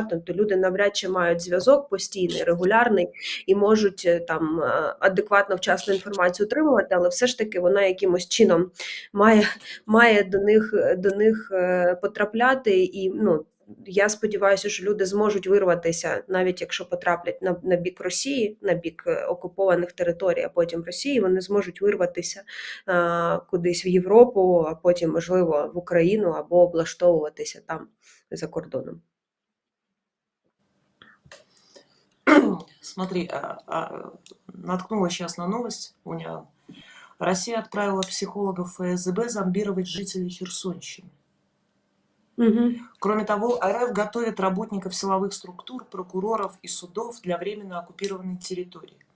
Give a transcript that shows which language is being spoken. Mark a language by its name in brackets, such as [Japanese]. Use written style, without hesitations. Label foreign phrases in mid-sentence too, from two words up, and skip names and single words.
[Ukrainian] Тобто люди навряд чи мають зв'язок постійний, регулярний і можуть там адекватно, вчасно інформацію отримувати, але все ж таки вона якимось чином має до них потрапляти і, я сподіваюся, що люди зможуть вирватися, навіть якщо потраплять на бік Росії, на бік окупованих територій, а потім Росії, вони зможуть вирватися кудись в Європу, а потім, можливо, в Україну або облаштовуватися там за кордоном. [Russian] Смотри, наткнулась сейчас на новость. Россия отправила психологов ФСБ зомбировать жителей Херсонщины. Угу. Кроме того, РФ готовит работников силовых структур, прокуроров и судов для временно оккупированной территории.